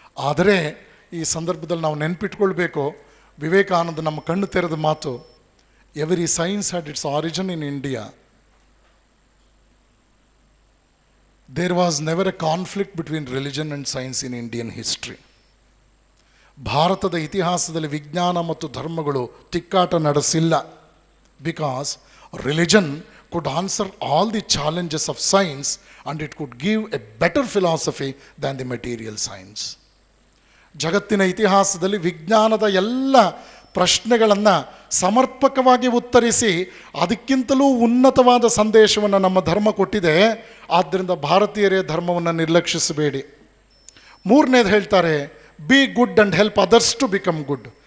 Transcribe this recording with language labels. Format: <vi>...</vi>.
<kn>ಆದರೆ ಈ ಸಂದರ್ಭದಲ್ಲಿ ನಾವು ನೆನಪಿಟ್ಕೊಳ್ಬೇಕು, ವಿವೇಕಾನಂದ ನಮ್ಮ ಕಣ್ಣು ತೆರೆದ ಮಾತು,</kn> <en>Every science had its origin in India. There was never a conflict between religion and science in Indian history.</en> <kn>ಭಾರತದ ಇತಿಹಾಸದಲ್ಲಿ ವಿಜ್ಞಾನ ಮತ್ತು ಧರ್ಮಗಳು ತಿಕ್ಕಾಟ ನಡೆಸಿಲ್ಲ.</kn> <en>Because religion could answer all the challenges of science and it could give a better philosophy than the material science.</en> <kn>ಜಗತ್ತಿನ ಇತಿಹಾಸದಲ್ಲಿ ವಿಜ್ಞಾನದ ಎಲ್ಲ ಪ್ರಶ್ನೆಗಳನ್ನು ಸಮರ್ಪಕವಾಗಿ ಉತ್ತರಿಸಿ ಅದಕ್ಕಿಂತಲೂ ಉನ್ನತವಾದ ಸಂದೇಶವನ್ನು ನಮ್ಮ ಧರ್ಮ ಕೊಟ್ಟಿದೆ. ಆದ್ದರಿಂದ ಭಾರತೀಯರೇ ಧರ್ಮವನ್ನು ನಿರ್ಲಕ್ಷಿಸಬೇಡಿ. ಮೂರನೇದು ಹೇಳ್ತಾರೆ,</kn> <en>Be good and help others to become good.</en>